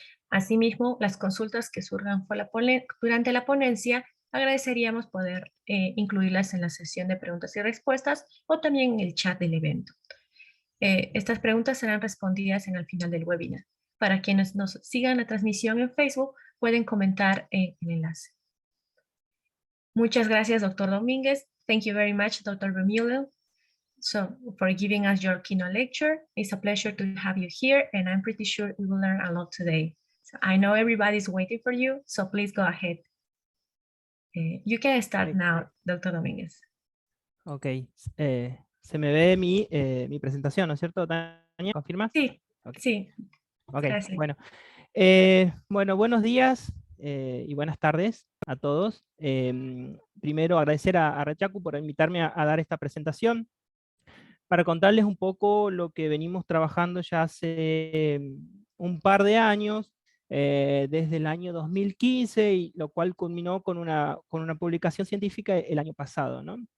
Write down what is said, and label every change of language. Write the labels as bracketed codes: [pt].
[es] Asimismo, las consultas que surjan durante la ponencia, agradeceríamos poder incluirlas en la sesión de preguntas y respuestas o también en el chat del evento. Estas preguntas serán respondidas en el final del webinar. Para quienes nos sigan la transmisión en Facebook, pueden comentar en el enlace. Muchas gracias, Dr. Domínguez. [en] Thank you very much, Dr. Vermeulen, for giving us your keynote lecture. It's a pleasure to have you here, and I'm pretty sure we will learn a lot today. So I know everybody's waiting for you, so please go ahead. You can start now, Dr. Domínguez. [es] Ok, se me ve mi presentación, ¿no es cierto, Tania? ¿Confirmas? Sí, Okay. sí. Ok, Gracias. bueno. Bueno, buenos días y buenas tardes a todos. Primero agradecer a Red Yacu por invitarme a dar esta presentación para contarles un poco lo que venimos trabajando ya hace un par de años, desde el año 2015, y lo cual culminó con una publicación científica el año pasado, ¿no?